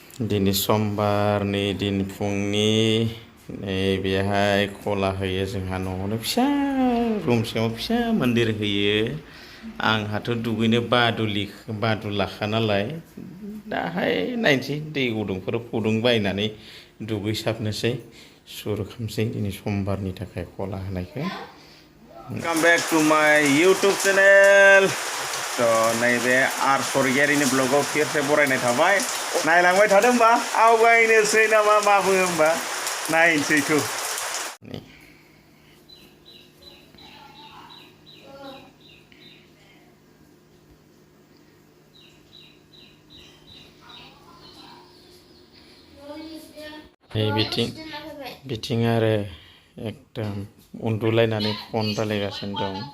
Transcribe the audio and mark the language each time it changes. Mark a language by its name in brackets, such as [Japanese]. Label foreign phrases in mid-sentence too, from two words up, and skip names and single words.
[Bodo] दिनै समबारनि दिन फुंनि बेहाय खला होयो जोंहा न'आवनो फिसा रुम सिङाव फिसा मन्दिर होयो आंहाथ' दुगैनो बादुलाखा नालाय दाहाय नायनोसै दै गुदुंफोर फुदुंबायनानै दुगैसाबनोसै सुर खालामसै दिनै समबारनि थाखाय खला होनायखौ [English] Welcome back to my YouTube channel. [Bodo] So नैबे Rswargiaryनि ब्लगाव फिरसे बरायनाय थाबाय नायलांबाय थादों होमबा आवगायनोसै नामा मा बुङो होमबा नायनोसैथ' बिथिं आरो एकदम उन्दुलायनानै फन रायलायगासिनो दं